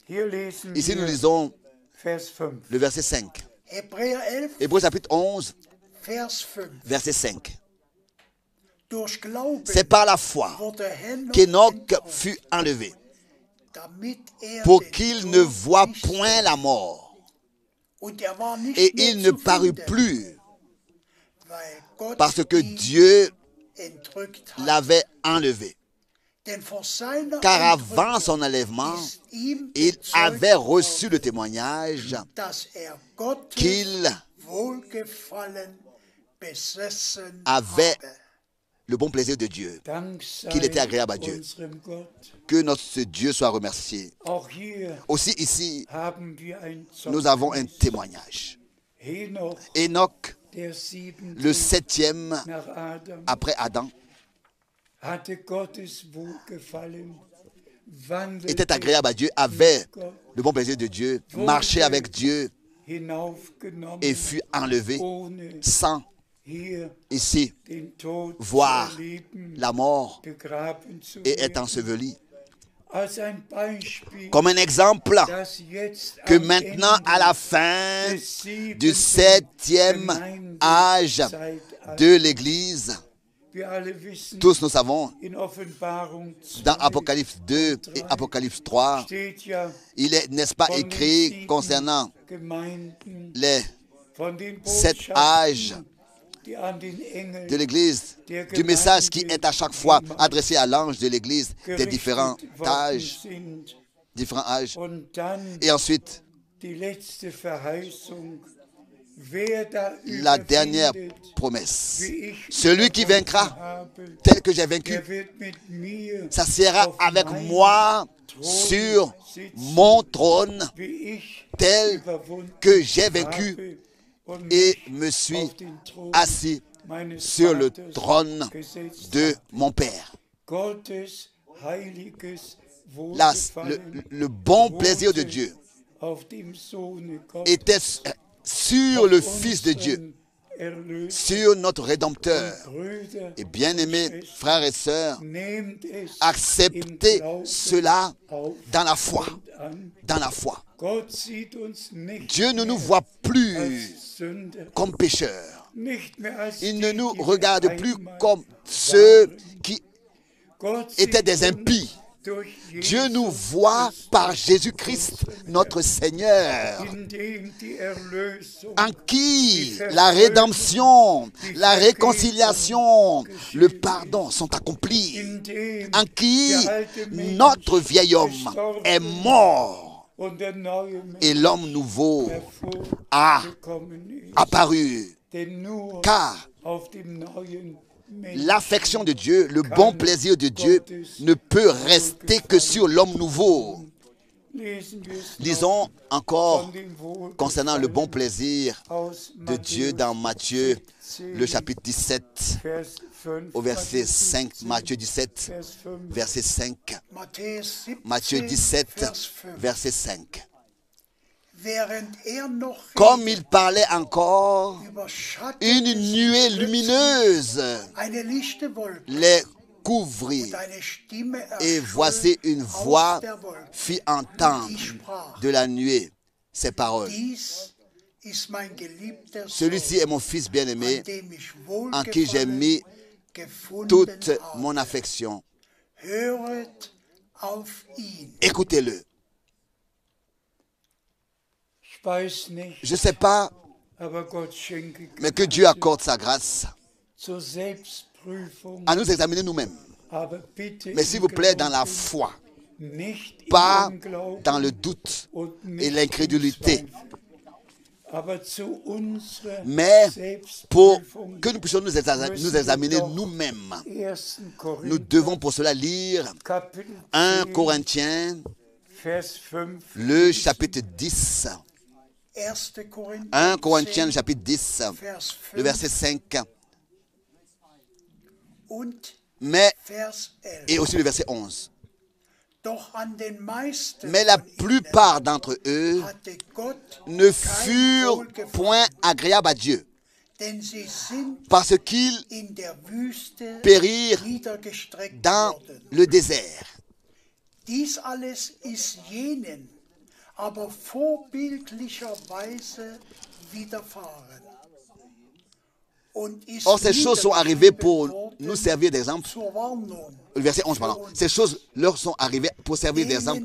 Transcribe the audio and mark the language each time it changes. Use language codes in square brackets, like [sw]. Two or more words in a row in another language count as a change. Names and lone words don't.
[fr] Ici, nous lisons le verset 5. Hébreux chapitre 11, verset 5. [de] Durch Glauben [fr] C'est par la foi [de] wurde Henoch [fr] qu'Enoch fut enlevé, [de] damit [fr] pour [de] den [fr] qu'il [de] Tod [fr] ne voie [de] nicht [fr] point la mort. [de] und war nicht [fr] Et [de] mehr [fr] il ne [de] zu [fr] parut [de] finden, [fr] plus, [de] weil Gott [fr] parce que [de] ihn [fr] Dieu [de] entrückt hat. [fr] l'avait enlevé. [de] Denn vor seiner [fr] Car avant [de] Entrückung [fr] son enlèvement, [de] ist ihm [fr] il [de] bezeugt [fr] avait reçu [de] worden, [fr] le témoignage [de] dass Gottes [fr] qu'il [de] Wohlgefallen besessen [fr] avait [de] habe. [fr] le bon plaisir de Dieu, [de] Dank sei [fr] qu'il était agréable à Dieu. [de] unserem Gott. [fr] Que notre Dieu soit remercié. [de] Auch hier [fr] Aussi ici, [de] haben wir ein [fr] nous avons un [de] Zeugnis. [fr] témoignage. [de] Henoch, [fr] Enoch, [de] der siebente [fr] le 7e [de] nach Adam, [fr] après Adam, [de] hatte Gottes Wohlgefallen, wandelte [fr] était agréable à Dieu, avait [de] mit Gott, [fr] le bon plaisir de Dieu, marchait avec Dieu [de] hinaufgenommen, [fr] et fut enlevé [de] ohne [fr] sans, [de] hier [fr] ici, [de] den Tod [fr] voir [de] zu erleben, [fr] la mort [de] begraben zu [fr] et être [de] werden. [fr] enseveli. [de] Als ein Beispiel, [fr] Comme un exemple [de] dass jetzt [fr] que [de] am [fr] maintenant, [de] Ende [fr] à la fin [de] des [fr] du [de] siebenten [fr] 7e âge [de] Gemeindezeitalters, [fr] de l'Église, [de] wir alle wissen, [fr] tous nous savons, [de] in Offenbarung [fr] dans [de] 2 [fr] Apocalypse 2 et Apocalypse 3, [de] steht ja [fr] il est, n'est-ce pas, [de] von den [fr] écrit [de] sieben [fr] concernant [de] Gemeinden, [fr] les [de] von den [fr] 7 [de] Botschaften, [fr] âges [de] die an den Engel [fr] de l'Église, du message qui est à chaque fois adressé à l'ange de l'Église des différents [de] gerichtet worden [fr] âges, [de] sind. Und dann [fr] Et ensuite, [de] die letzte Verheißung, wer da [fr] la dernière [de] überwindet, [fr] promesse. [de] wie ich [fr] Celui qui [de] überwunden [fr] vaincra, [de] habe, [fr] tel que j'ai vaincu, [de] der wird mit mir [fr] s'assiera [de] auf [fr] avec [de] meinem [fr] moi [de] Thron [fr] sur [de] sitzen, [fr] mon trône, [de] wie ich [fr] tel [de] überwunden [fr] que j'ai vaincu [de] habe und [fr] et [de] mich [fr] me suis [de] auf den Thron [fr] assis [de] meines [fr] sur le [de] Vaters [fr] trône [de] gesetzt [fr] de [de] habe. [fr] mon Père. [de] Gottes heiliges [fr] Là, [de] Wohlgefallen [fr] le bon plaisir de Dieu [de] auf dem Sohne Gottes, [fr] était sur le [de] auf [fr] Fils de Dieu, [de] unseren Erlöser. [fr] sur notre Rédempteur. [de] Brüder, [fr] Et bien-aimés frères et sœurs, [de] nehmt es im [fr] acceptez [de] Glauben [fr] cela [de] auf [fr] dans la foi. [de] und an. [fr] Dans la foi. [de] Gott sieht uns nicht [fr] Dieu ne nous [de] mehr [fr] voit plus [de] als Sünder, [fr] comme pécheurs. [de] nicht mehr als [fr] Il [de] die, [fr] ne nous [de] die wir [fr] regarde plus [de] einmal [fr] comme ceux [de] waren. [fr] qui [de] Gott [fr] étaient [de] sieht [fr] des [de] uns [fr] impies. [de] durch [fr] Dieu nous [de] Jesus [fr] voit [de] Christus, [fr] par Jésus-Christ, notre Seigneur, [de] in dem die Erlösung, [fr] en qui la rédemption, la réconciliation, le pardon sont accomplis, [de] in dem [fr] en qui [de] der alte Mensch [fr] notre vieil homme est mort [de] und der neue [fr] et [de] Mensch [fr] l'homme nouveau a [de] hervorgekommen ist. [fr] apparu. [de] Denn nur [fr] Car [de] auf dem neuen Menschen [fr] l'affection de Dieu, le bon plaisir de Dieu ne peut rester que sur l'homme nouveau. [de] lesen wir es [fr] Lisons encore [de] von dem Wohlgefallen [fr] concernant le bon plaisir [de] aus [fr] de Dieu dans Matthieu, [de] 17, [fr] le chapitre 17, [de] Vers 5, [fr] au verset [de] Matthäus [fr] 5, [de] 17, [fr] Matthieu 17, [de] Vers 5. [fr] verset 5, [de] Matthäus [fr] Matthieu 17, [de] Vers 5. [fr] verset 5. [de] Während noch [fr] Comme il parlait encore, [de] überschattete [fr] une nuée lumineuse [de] eine lichte Wolke [fr] les couvrit. [de] und eine Stimme [fr] Et [de] erscholl [fr] voici une [de] aus [fr] voix [de] der Wolke. [fr] fit entendre de la nuée ces paroles. [de] Dies ist mein geliebter Sohn, [fr] Celui-ci est mon fils bien-aimé, [de] an dem ich [fr] en qui j'ai [de] Wohlgefallen [fr] mis [de] gefunden [fr] toute [de] habe. [fr] mon affection. [de] Höret auf ihn. [fr] Écoutez-le. [de] Ich weiß nicht, [fr] Je ne sais pas, [de] aber Gott schenke [fr] mais que Dieu accorde sa grâce [de] zur Selbstprüfung, [fr] à nous examiner nous-mêmes. [de] aber bitte [fr] Mais s'il vous plaît, dans la [de] Glauben, [fr] foi, [de] nicht [fr] pas [de] im Unglauben [fr] dans le doute [de] und [fr] et [de] nicht [fr] l'incrédulité, [de] im Zweifel. Aber zu unserer [fr] mais pour [de] Selbstprüfung [fr] que nous puissions nous examiner nous-mêmes. [de] 1. [fr] Nous [de] Korinther, [fr] devons pour cela lire [de] Kapitel [fr] 1 [de] 10, [fr] Corinthiens, [de] Vers 5. [fr] le chapitre 10. [de] 1. Korinther [fr] 1 Corinthiens, le [de] 10, [fr] chapitre 10, [de] Vers [fr] le [de] 5 [fr] verset 5, [de] und [fr] mais, [de] Vers 11. [fr] et aussi le verset 11. [de] Doch an den meisten [fr] Mais la [de] von ihnen [fr] plupart d'entre eux [de] hatte Gott [fr] ne [de] kein [fr] furent [de] Wohlgefallen, [fr] point agréables à Dieu, [de] denn sie sind [fr] parce qu'ils [de] in der Wüste [fr] périrent [de] niedergestreckt [fr] dans [de] worden. [fr] le désert. [de] Dies alles ist jenen aber vorbildlicherweise widerfahren. [fr] Or, ces choses sont arrivées pour nous servir d'exemple. [de] zur Warnung. [fr] Le verset 11, pardon. Ces choses leur sont arrivées pour servir d'exemple